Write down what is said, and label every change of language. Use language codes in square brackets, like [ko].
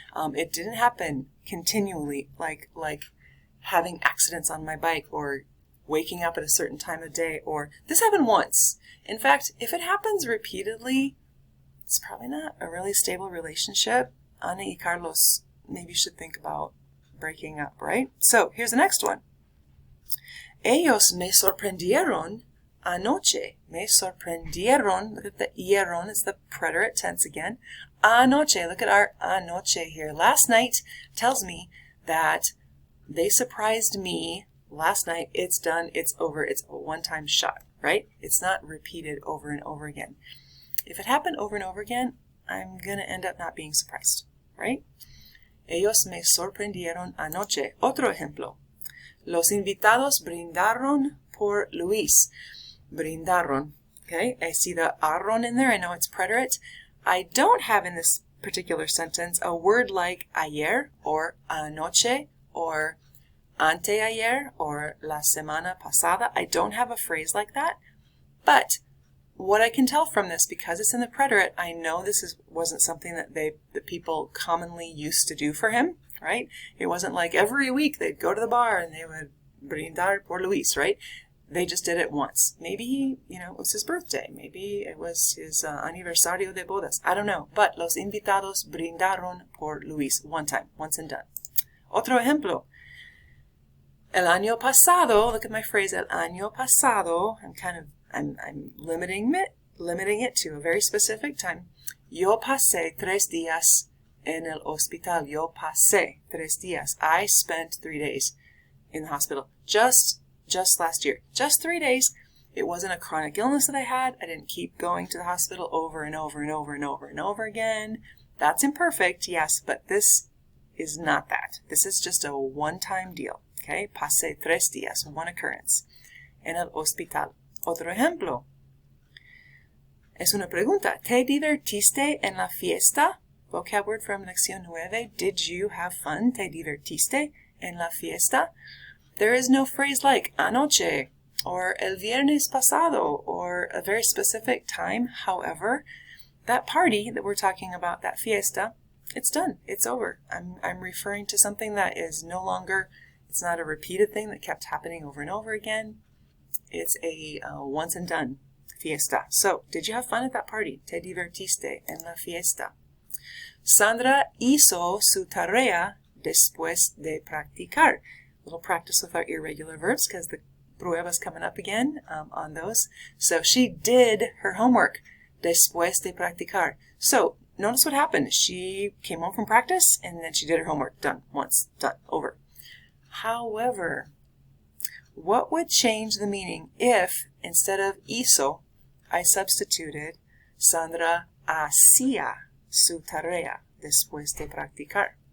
[en] It didn't happen continually, like having accidents on my bike or waking up at a certain time of day, or this happened once. In fact, if it happens repeatedly, it's probably not a really stable relationship. Ana y Carlos maybe should think about breaking up, right? So, here's the next one. [es] Ellos me sorprendieron anoche. Me sorprendieron. [en] Look at the ieron. It's the preterite tense again. Anoche. Look at our anoche here. Last night tells me that they surprised me last night. It's done. It's over. It's a one-time shot, right? It's not repeated over and over again. If it happened over and over again, I'm going to end up not being surprised, right? [es] Ellos me sorprendieron anoche. Otro ejemplo. Los invitados brindaron por Luis. Brindaron. [en] Okay, I see the aron in there. I know it's preterite. I don't have in this particular sentence a word like ayer or anoche or anteayer or [es] la semana pasada. [en] I don't have a phrase like that. But what I can tell from this, because it's in the preterite, I know this wasn't something that the people commonly used to do for him, right? It wasn't like every week they'd go to the bar and they would [es] brindar por Luis, [en] right? They just did it once. Maybe, it was his birthday. Maybe it was his [es] aniversario de bodas. [en] I don't know. [es] But los invitados brindaron por Luis. [en] One time. Once and done. [es] Otro ejemplo. El año pasado. [en] Look at my phrase. [es] El año pasado. [en] I'm limiting it to a very specific time. [es] Yo pasé 3 días en el hospital. Yo pasé 3 días. [en] I spent 3 days in the hospital. Just last year. Just 3 days. It wasn't a chronic illness that I had. I didn't keep going to the hospital over and over and over and over and over again. That's imperfect, yes, but this is not that. This is just a one-time deal. [es] Okay? Pasé 3 días. [en] One occurrence. [es] En el hospital. Otro ejemplo. Es una pregunta. ¿Te divertiste en la fiesta? [en] Vocab word from [es] lección 9. [en] Did you have fun? [es] ¿Te divertiste en la fiesta? [en] There is no phrase like anoche or [es] el viernes pasado [en] or a very specific time. However, that party that we're talking about, that fiesta, it's done. It's over. I'm referring to something that is no longer, it's not a repeated thing that kept happening over and over again. It's a once and done fiesta. So, did you have fun at that party? [es] ¿Te divertiste en la fiesta? Sandra hizo su tarea después de practicar. [en] A little practice with our irregular verbs because the prueba's coming up again on those. So, she did her homework [es] después de practicar. [en] So, notice what happened. She came home from practice and then she did her homework. Done. Once. Done. Over. However, what would change the meaning if, instead of hizo, I substituted [es] Sandra hacía su tarea después de practicar?